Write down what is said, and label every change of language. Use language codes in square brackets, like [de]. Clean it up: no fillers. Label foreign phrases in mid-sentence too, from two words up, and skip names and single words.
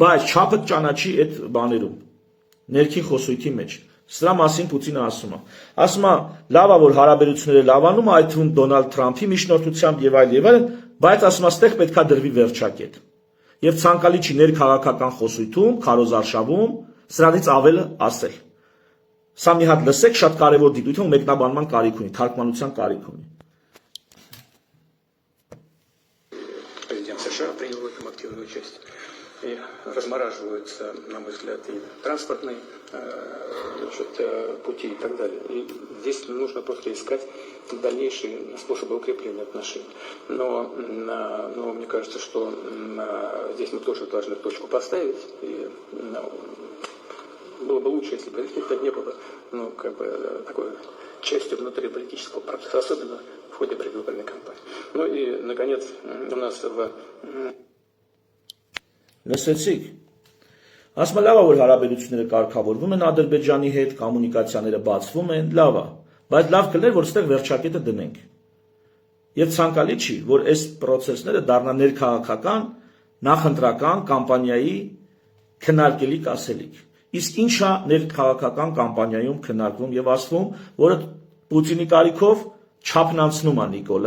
[hy] բայց չափը ճանաչի այդ բաներում, ներքին խոսույթի մեջ։ Սրա մասին Պուտինը ասում է։ Ասում է լավ է, որ հարաբերությունները լավանում, այդ թվում Դոնալդ Թրամփի միջնորդությամբ եւ այլ, բայց ասում է ստեղ պետքա դրվի վերջակետ։ Եվ ցանկալի չի ներքաղաքական խոսույթում, քարոզարշավում, սրանից ավելը ասել։ Սա մի հատ լսեք, շատ կարևոր դիտություն, մեկնաբանման կարիք ունի, թարգմանության կարիք ունի։ [ru] Президент США принял в этом активное участие. И размораживаются, на мой взгляд, и транспортные пути и так далее. И здесь нужно просто искать дальнейшие способы укрепления отношений. Но мне кажется, что здесь мы тоже должны точку поставить. И было бы лучше, если бы это не было такой частью внутриполитического процесса, особенно в ходе предвыборной кампании. Ну и, наконец, у нас [hy] Լսեցիք։ Ասում է լավ է, որ հարաբերությունները կարգավորվում են Ադրբեջանի հետ, կոմունիկացիաները բացվում են, լավ է, բայց լավ կլներ, որ ստեղ վերջակետը դնենք։ Եվ ցանկալի չի, որ այս process-ները դառնան ներքաղաքական, նախընտրական կամպանիայի քննարկելի կասելիք։ Իսկ ինչա ներքաղաքական կամպանիայում քննարկվում եւ ասվում, որը Պուտինի կարիքով չափն անցնում է Նիկոլը,